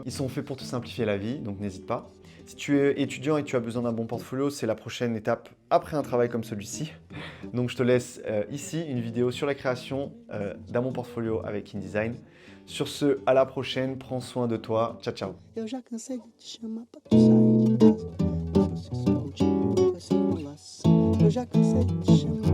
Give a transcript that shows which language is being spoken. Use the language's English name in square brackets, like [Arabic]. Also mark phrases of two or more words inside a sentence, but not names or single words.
[French] Ils sont faits pour te simplifier la vie, donc n'hésite pas. Si tu es étudiant et que tu as besoin d'un bon portfolio, c'est la prochaine étape après un travail comme celui-ci. Donc je te laisse ici une vidéo sur la création d'un bon portfolio avec InDesign. Sur ce, à la prochaine, prends soin de toi, [Italian] ciao ciao. [Portuguese] Eu já cansei de te chamar pra tu sair de casa, mas você só continua com essa enrolação. Eu já cansei de te chamar.